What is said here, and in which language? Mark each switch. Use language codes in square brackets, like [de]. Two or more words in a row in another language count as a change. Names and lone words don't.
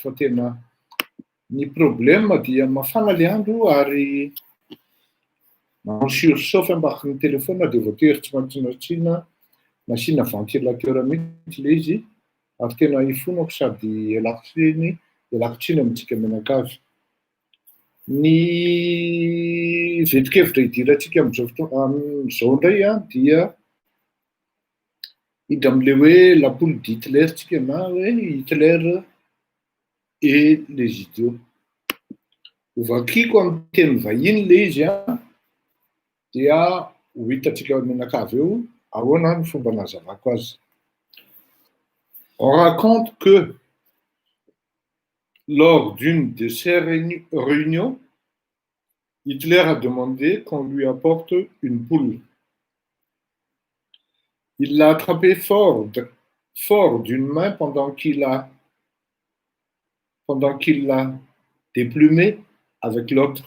[mg] fa tena ny problème dia mafana le andro ary magnano surchauffe ambaki ny telefona dia voatery tsy maintsy nasiana ventilateur mihitsy le izy ary tena ifonako sady ialako tsiny amintsika mianakavy. Ny vetikevitra hidirantsika amin'izao indray dia hidra amin'ilay hoe [fr] l'ampoule d'Hitler [mg] tsika na hoe [fr] Hitler et les idiots. [mg] Vakiako amin'ny teny vahiny le izy dia ho hitatsika mianakavy eo ahoana ny fomba nazavako azy. [fr] On raconte que lors d'une de ces réunions, Hitler a demandé qu'on lui apporte une poule. Il l'a attrapée fort d'une main pendant qu'il l'a déplumée avec l'autre.